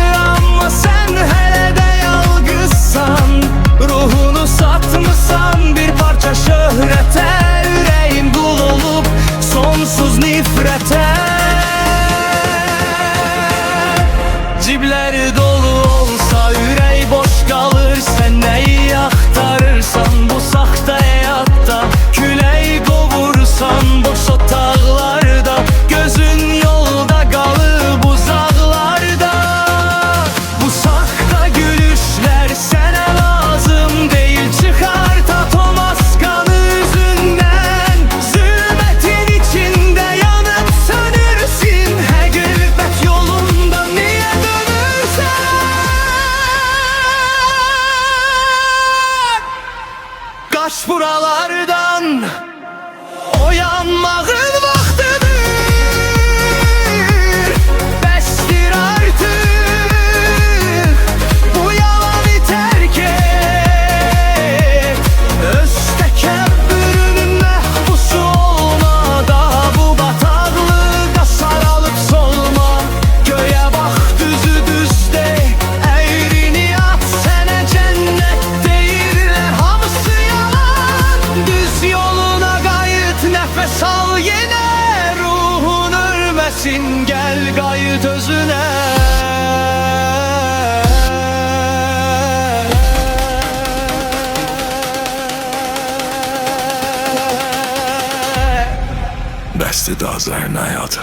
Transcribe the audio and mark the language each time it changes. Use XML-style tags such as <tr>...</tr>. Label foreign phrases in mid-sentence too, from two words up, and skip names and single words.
<tr>Ama sen hele de yalgızsan. Ruhunu satmışsan bir parça şöhrete. Yüreğin kul olup sonsuz nifrete.</tr> <az>Cibləri dolu olsa ürək boş qalır. Sən nəyi axtarırsan bu saxta həyatda? Külək qovursan boş otaqlarda. Gözün yolda qalıb uzaqlarda. Bu saxta gülüşlər sənə lazım deyil. Çıxart at o maskanı üzündən. Zülmətin içində yanıb sönürsün. Həqiqət yolunda niyə dönürsən?</az> <tr>Kaç buralardan, o yanmağın vaktidir. Bəsdir artık, bu yalanı terk et.</tr> <az>Öz təkəbbürünün məhbusu olma. Daha bu bataqlıqda saralıp solma.</az> <tr>Göğe bak, düzü düzde, eğrini at.</tr> <az>Sənə cennet deyirlər, hamısı yalan. Düz yoluna qayıt,</az> <tr>nefes al yine. Ruhun ölmesin, gel qayıt özüne.</tr> <az>Bəsdir dazların həyatı.</az>